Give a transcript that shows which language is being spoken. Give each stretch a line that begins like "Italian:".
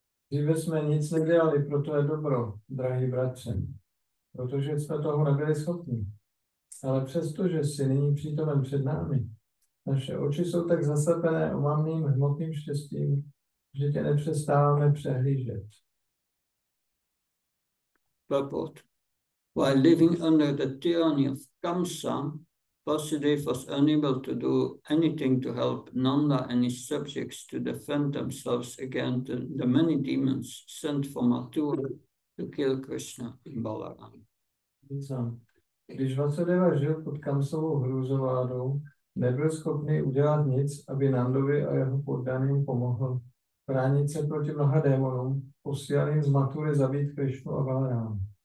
Czech: Dříve jsme nic nedělali pro tvé dobro, drahý bratře, protože jsme toho nebyli schopni. Ale přesto, že jsi nyní přítomen před námi, naše oči jsou tak zaslepené omamným hmotným štěstím, že tě nepřestáváme přehlížet.
English: Purport. While living under the tyranny of Kamsa, Vasudeva was unable to do anything to help Nanda and his subjects to defend themselves against the many demons sent from Mathura to kill Krishna in Balaram.
Czech: Když Vasudeva žil pod Kamsovou hrůzovládou, nebyl schopný udělat nic, aby Nandovi a jeho poddaným pomohl bránit se proti mnoha démonům, posílaným z Mathury zabít Krišnu a Balaráma.